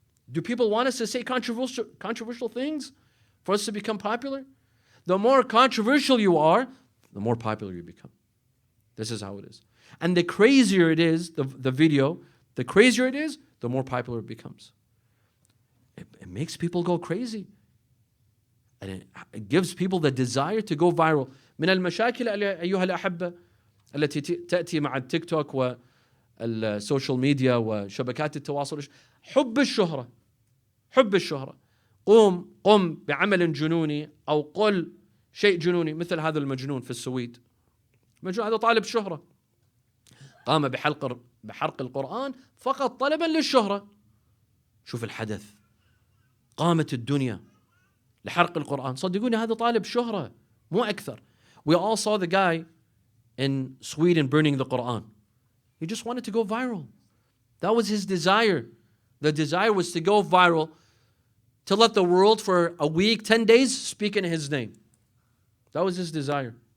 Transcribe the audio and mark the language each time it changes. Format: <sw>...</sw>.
<en>Do people want us to say controversial things for us to become popular? The more controversial you are, the more popular you become. This is how it is. And the crazier it is, the video, the crazier it is, the more popular it becomes. It makes people go crazy. And it gives people the desire to go viral.</en> <ar>من المشاكل أيها الأحبة التي تأتي مع التيك توك والسوشيال ميديا وشبكات التواصل حب الشهرة. حب الشهرة. قم بعمل جنوني أو قل شيء جنوني مثل هذا المجنون في السويد. مجنون هذا طالب شهرة. قام بحرق القرآن فقط طلبا للشهرة. شوف الحدث. قامت الدنيا لحرق القرآن. صدقوني هذا طالب شهرة مو أكثر.</ar> <en>We all saw the guy in Sweden burning the Quran. He just wanted to go viral. That was his desire. The desire was to go viral, to let the world for a week, 10 days, speak in his name. That was his desire.</en>